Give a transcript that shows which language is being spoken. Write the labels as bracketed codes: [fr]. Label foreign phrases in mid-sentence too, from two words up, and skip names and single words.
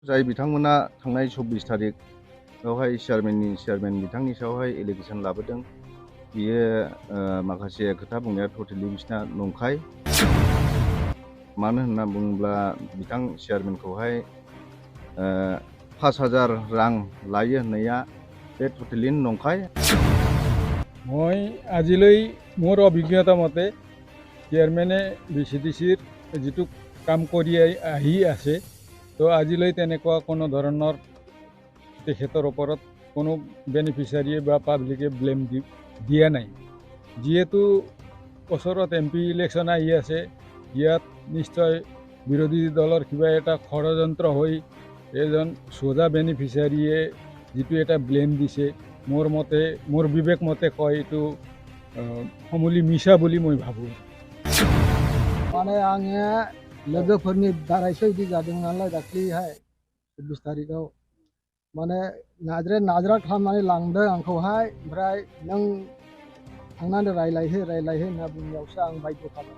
[brx] जाय बिथांमोना थांनाय 24 तारिखआवहाय चेयारमेन बिथांनि सायावहाय एलिगेसन लाबोदों बियो माखासे खोथा बुंनाया टटेलि बिसिना नंखाय। मानो होनना बुङोब्ला बिथां चेयारमेनखौहाय 5,000 रां लायो होननाया बे टटेलि नंखाय। [as] মই আজিলৈ মোৰ অভিজ্ঞতা মতে চেয়াৰমেনে VCDCৰ যিটো কাম কৰি আহি আছে তো আজিলৈ তেনেকুৱা কোনো ধৰণৰ তেখেতৰ ওপৰত কোনো বেনিফিচিয়াৰীয়ে বা পাব্লিকে ব্লেম দিয়া নাই। যিহেতু ওচৰত MP ইলেকশ্যন আহি আছে, ইয়াত নিশ্চয় বিৰোধী দলৰ কিবা এটা ষড়যন্ত্ৰ হৈ এজন সোজা বেনিফিচিয়াৰীয়ে যিটো এটা ব্লেম দিছে, মোৰ বিবেক মতে কয় এইটো সমূলি মিছা বুলি মই ভাবোঁ। [brx] माने आङो लोगोफोरनि दारैसो बिदि जादों नालाय दाख्लैहाय 24 तारिखआव माने नाजरा खालामनानै लांदों आंखौहाय, ओमफ्राय नों थांनानै रायलायहो होनना बुंनायावसो आं बायद' खालामो।